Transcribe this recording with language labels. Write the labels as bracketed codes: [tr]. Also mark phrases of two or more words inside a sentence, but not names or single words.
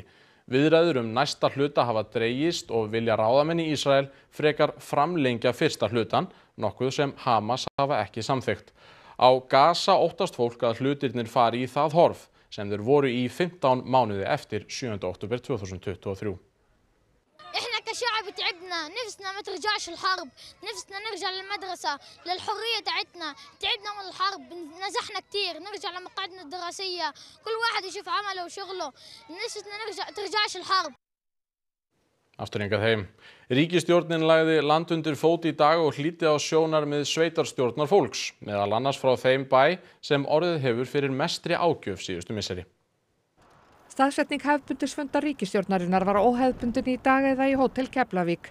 [is] Viðræður næsta hluta hafa dregist og vilja ráðamenn í Ísrael frekar framlengja fyrsta hlutan, nokkuð sem Hamas hafa ekki samþykkt. Á Gaza óttast fólk að hlutirnir fari í það horf sem þeir voru í 15 mánuði eftir 7. október 2023. [ar] إحنا كشعب تعبنا نفسنا ما ترجعش الحرب نفسنا نرجع للمدرسة للحرية تعبنا من الحرب نزحنا كتير نرجع لمقاعدنا الدراسية كل واحد يشوف عمله وشغله نفسنا ترجعش الحرب. [is] Aftur hingað heim. Ríkisstjórnin lagði land undir fót í dag og hlýddi á sjónarmið sveitarstjórnar fólks, meðal annars frá þeim bæ sem orðið hefur fyrir mestri ágjöf síðustu misseri. Staðsetning hefðbundisfundar ríkisstjórnarinnar var óhefðbundin í dag eða í Hótel Keflavík.